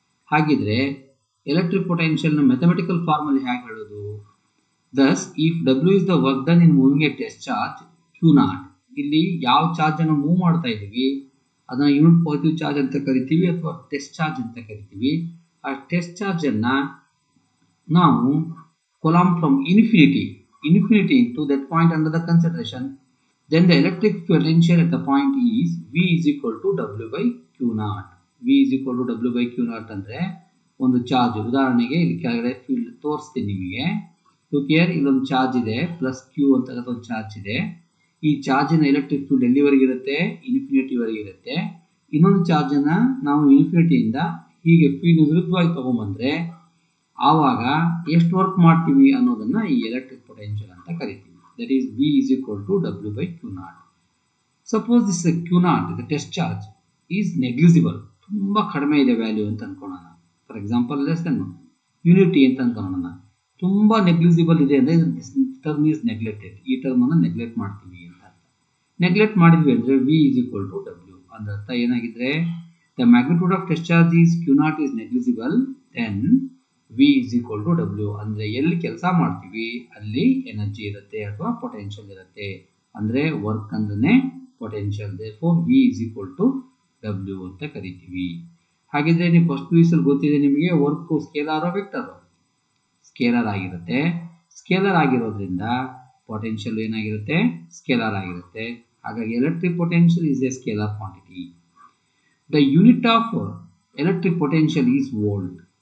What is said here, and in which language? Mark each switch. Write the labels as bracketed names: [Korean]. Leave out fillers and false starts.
[Kannada] ಹಾಗಿದ್ರೆ electric ಪೊಟೆನ್ಷಿಯಲ್ನ mathematical ಫಾರ್ಮಲ್ಲಿ ಹೇಗೆ ಹೇಳೋದು? [English] thus if W is the work done in moving a test charge q naught, [Kannada] ಇಲ್ಲಿ ಯಾವ ಚಾರ್ಜನ್ನು ಮೂವ್ ಮಾಡ್ತಾ ಇದ್ದೀವಿ ಅದನ್ನು ಯೂನಿಟ್ ಪಾಸಿಟಿವ್ ಚಾರ್ಜ್ ಅಂತ ಕರಿತೀವಿ ಅಥವಾ ಟೆಸ್ಟ್ ಚಾರ್ಜ್ ಅಂತ ಕರಿತೀವಿ. ಆ ಟೆಸ್ಟ್ ಚಾರ್ಜನ್ನು ನಾವು [English] ಕೊಲಮ್ from infinity to that point under the consideration, then the electric potential at the point is V is equal to W by Q naught. V is equal to W by Q naught [Kannada] ಅಂದರೆ ಒಂದು charge, ಉದಾಹರಣೆಗೆ ಇಲ್ಲಿ ಕೆಳಗಡೆ field ತೋರಿಸ್ತೀನಿ ನಿಮಗೆ. Here ಇಲ್ಲೊಂದು charge ಇದೆ plus Q ಅಂತ ಒಂದು ಚಾರ್ಜ್ ಇದೆ. ಈ ಚಾರ್ಜಿನ ಎಲೆಕ್ಟ್ರಿಕ್ ಫೀಲ್ಡ್ ಎಲ್ಲಿವರೆಗೆ ಇರುತ್ತೆ? ಇನ್ಫಿನಿಟಿವರೆಗೆ ಇರುತ್ತೆ. ಇನ್ನೊಂದು ಚಾರ್ಜನ್ನು ನಾವು ಇನ್ಫಿನಿಟಿಯಿಂದ ಹೀಗೆ ಫೀಲ್ಡ್ ವಿರುದ್ಧವಾಗಿ ತಗೊಂಬಂದರೆ ಆವಾಗ ಎಷ್ಟು ವರ್ಕ್ ಮಾಡ್ತೀವಿ ಅನ್ನೋದನ್ನು ಈ ಎಲೆಕ್ಟ್ರಿಕ್ ಪೊಟೆನ್ಷಿಯಲ್ ಅಂತ ಕರಿತೀವಿ. [English] That is V is equal to W by Q naught. Suppose this Q naught, the test charge, is negligible. [Kannada] ತುಂಬ ಕಡಿಮೆ ಇದೆ ವ್ಯಾಲ್ಯೂ ಅಂತ ಅನ್ಕೊಳ್ಳೋಣ. [English] for example less than unity [Kannada] ಅಂತ ಅನ್ಕೊಳ್ಳೋಣ. ತುಂಬ ನೆಗ್ಲಿಜಿಬಲ್ ಇದೆ ಅಂದರೆ [English] Term is neglected. [Kannada] ಈ ಟರ್ಮನ್ನು ನೆಗ್ಲೆಕ್ಟ್ ಮಾಡ್ತೀವಿ ಅಂತ ಅರ್ಥ. ನೆಗ್ಲೆಕ್ಟ್ ಮಾಡಿದ್ವಿ ಅಂದರೆ [English] V is equal to W. [Kannada] ಅಂದ್ರೆ ಅರ್ಥ ಏನಾಗಿದ್ರೆ [English] the magnitude of test charge is Q naught is negligible, then V is equal to W. [Kannada] ಅಂದರೆ ಎಲ್ಲಿ ಕೆಲಸ ಮಾಡ್ತೀವಿ ಅಲ್ಲಿ ಎನರ್ಜಿ ಇರುತ್ತೆ ಅಥವಾ ಪೊಟೆನ್ಷಿಯಲ್ ಇರುತ್ತೆ. ಅಂದರೆ ವರ್ಕ್ ಅಂದ್ರೆ potential. [English] therefore V is equal to W [Kannada] ಅಂತ ಕರಿತೀವಿ. ಹಾಗಿದ್ರೆ ನೀವು ಫಸ್ಟ್ ಪಿ.ಯು.ಸಿ ಗೊತ್ತಿದೆ ನಿಮಗೆ ವರ್ಕ್ ಸ್ಕೇಲಾರ್ ವೆಕ್ಟರ್ ಸ್ಕೇಲಾರ್ ಆಗಿರುತ್ತೆ. ಸ್ಕೇಲಾರ್ ಆಗಿರೋದ್ರಿಂದ ಪೊಟೆನ್ಷಿಯಲ್ ಏನಾಗಿರುತ್ತೆ? ಸ್ಕೇಲಾರ್ ಆಗಿರುತ್ತೆ. [English] ಹಾಗಾಗಿ electric potential is a scalar quantity. The unit of electric potential is volt.